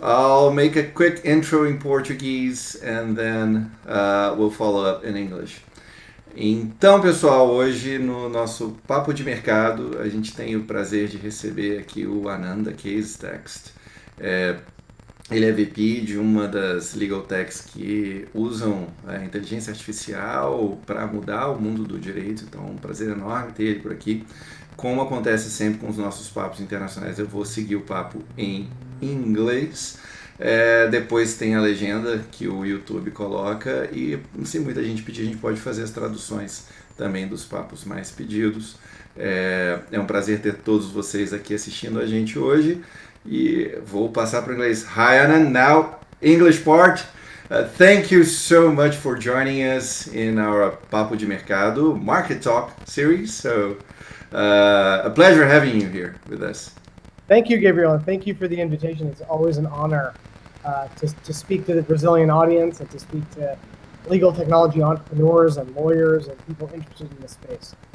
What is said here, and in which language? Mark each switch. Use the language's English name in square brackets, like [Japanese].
[English] I'll make a quick intro in Portuguese and then we'll follow up in English. [Portuguese] Então, pessoal, hoje no nosso Papo de Mercado, a gente tem o prazer de receber aqui o Anand da Casetext. Ele é VP de uma das legal techs que usam a inteligência artificial para mudar o mundo do direito, então é um prazer enorme ter ele por aqui. Como acontece sempre com os nossos papos internacionais, eu vou seguir o papo em inglês. Depois tem a legenda que o YouTube coloca e, se muita gente pedir, a gente pode fazer as traduções também dos papos mais pedidos. É um prazer ter todos vocês aqui assistindo a gente hoje e vou passar para o inglês. [English] Hi Anand, now English part. Thank you so much for joining us in our Papo de Mercado Market Talk series. So a pleasure having you here with us. Thank you, Gabriel, and thank you for the invitation. It's always an honor to speak to the Brazilian audience and to speak to legal technology entrepreneurs and lawyers and people interested in this space.